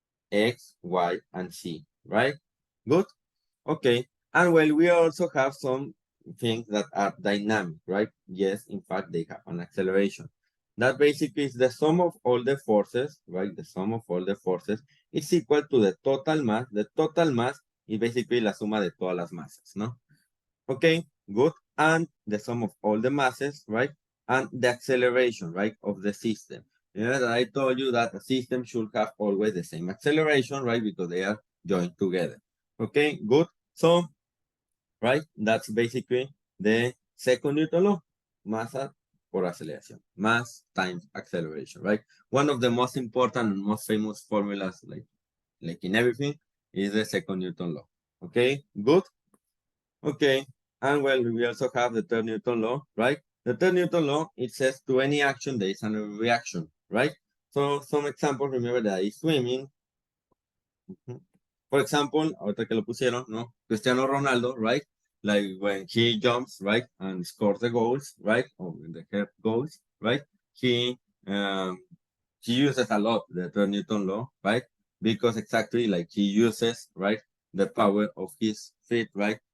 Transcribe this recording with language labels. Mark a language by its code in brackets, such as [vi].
[en] X, Y, and Z, right? Good? Okay. And well, we also have some things that are dynamic, right? Yes, in fact, they have an acceleration. That basically is the sum of all the forces, right? The sum of all the forces is equal to the total mass. The total mass is basically [es] la suma de todas las masas, ¿no? [en] Okay, good. And the sum of all the masses, right? And the acceleration, right, of the system. Remember that I told you that a system should have always the same acceleration, right? Because they are joined together. Okay, good. So, right, that's basically the second Newton law. [es] Massa por aceleración. [en] Mass times acceleration, right? One of the most important and most famous formulas, like in everything, is the second Newton law. Okay, good. Okay, and well, we also have the third Newton law, right? The third Newton law, it says to any action, there is a reaction, right? So some examples, remember that is swimming. For example, [es] ahorita que lo pusieron, ¿no? [en] Cristiano Ronaldo, right? Like when he jumps, right? And scores the goals, right? Or the head goals, right? He uses a lot the third Newton law, right? Because exactly like he uses, right? The power of his feet, right?